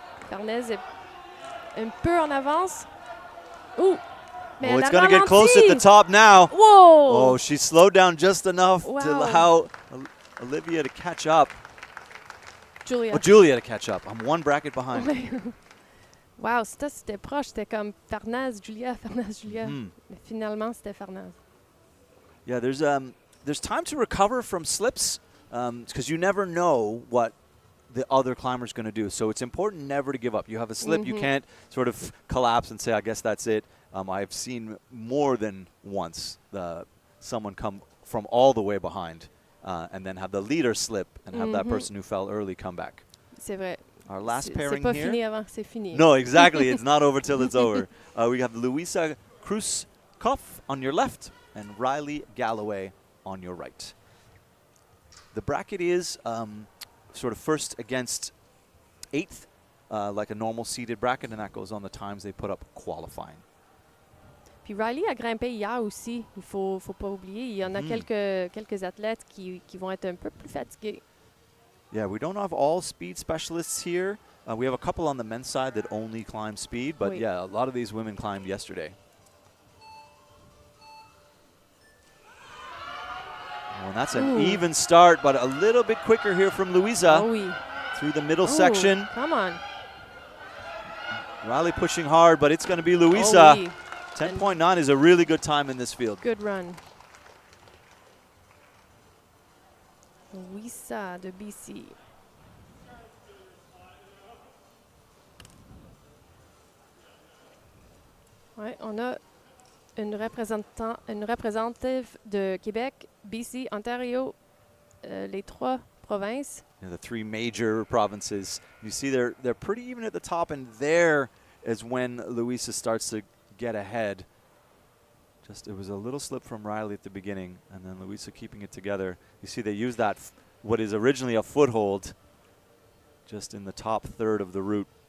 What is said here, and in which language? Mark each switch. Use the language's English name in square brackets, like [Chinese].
[French] Farnèse est un peu en avance. Ouh! [English] Oh, it's going to get close at the top now. Whoa! Oh, she slowed down just enough to allow Olivia to catch up. Julia. Oh, Julia to catch up. I'm one bracket behind. [French] Wow, c'était proche. C'était comme Farnèse, Julia. Mais finalement, c'était Farnèse. [English] Yeah, there's time to recover from slips because you never know what the other climber's going to do. So it's important never to give up. You have a slip, you can't sort of collapse and say, I guess that's it. I've seen more than once someone come from all the way behind and then have the leader slip and have that person who fell early come back. [French] C'est vrai. [English] Our last pairing [French] c'est pas [English] here. [French] Fini avant que c'est fini. [English] No, exactly. It's not over till it's over. We have Louisa Kruskoff on your left and Riley Galloway on your right. The bracket is sort of first against eighth, like a normal seeded bracket, and that goes on the times they put up qualifying. [French] Puis Riley a grimpé hier aussi. Il faut pas oublier. Il y en a quelques athlètes qui vont être un peu plus fatigués. [English] Yeah, we don't have all speed specialists here. We have a couple on the men's side that only climb speed, but yeah, a lot of these women climbed yesterday. Oh, and that's an even start, but a little bit quicker here from Louisa through the middle section. Come on. Riley pushing hard, but it's going to be Louisa. 10.9 is a really good time in this field. Good run. [French] Louisa de BC. Ouais, on a une représentative de Québec, BC, Ontario, les 3 provinces. [English] You know, the 3 major provinces. You see they're pretty even at the top, and there is when Louisa starts to get ahead. Just it was a little slip from Riley at the beginning, and then Louisa keeping it together. You see they use that what is originally a foothold just in the top third of the route.